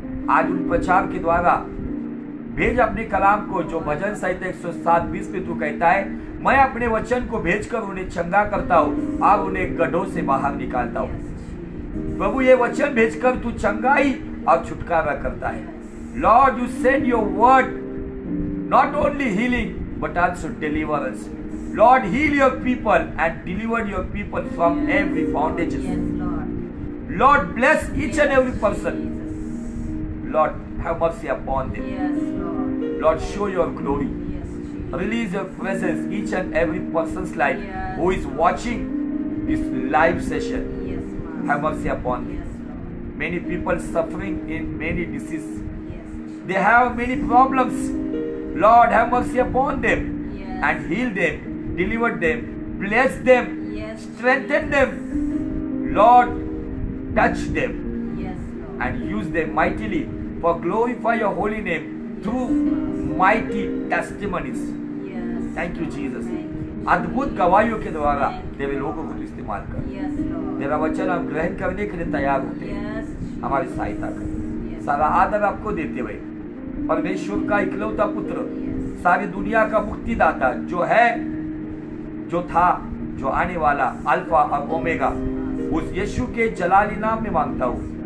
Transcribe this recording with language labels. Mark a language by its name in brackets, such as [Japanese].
[Hindi] आज उन प्रचार के द्वारा भेज अपने कलाम को, जो भजन संहिता 107:20 में तू कहता है, मैं अपने वचन को भेजकर उन्हें चंगा करता हूँ और उन्हें गड्ढों से बाहर निकालता हूँ। प्रभु ये वचन भेजकर तू चंगाई और छुटकारा करता है। [English] Lord, you send your word not only healing but also deliverance. Lord, heal your people and deliver your people from every bondage. Yes, Lord. Lord, bless each and every person. Lord, have mercy upon them. Yes, Lord. Lord, show your glory. Yes, Jesus. Release your presence each and every person's life Yes. who is watching this live session. Yes, Lord. Have mercy upon them. Yes, Lord. Many people suffering in many diseases. Yes. They have many problems. Lord, have mercy upon them Yes. and heal them, deliver them, bless them, Yes. strengthen them. Lord, touch them Yes, Lord. and use them mightily for glorify your holy name through mighty testimonies. Yes. Thank you, Jesus. Thank you. [Hindi] अद्भुत गवाहियों के द्वारा तेरे लोगों को तू इस्तेमाल कर। [English] Yes, Lord. [Hindi] तेरा वचन हम ग्रहण करने के लिए तैयार होते हैं। [English] Yes. [Hindi] हमारी सहायता कर। [English] Yes. [Hindi] सारा आदर आपको देते हुए परमेश्वर का इकलौता पुत्र, [English] Yes. [Hindi] सारी दुनिया का मुक्तिदाता, जो है, जो था, जो आने वाला, अल्फा और ओमेगा, उस यीशु के जलाली नाम में मांगता हूँ।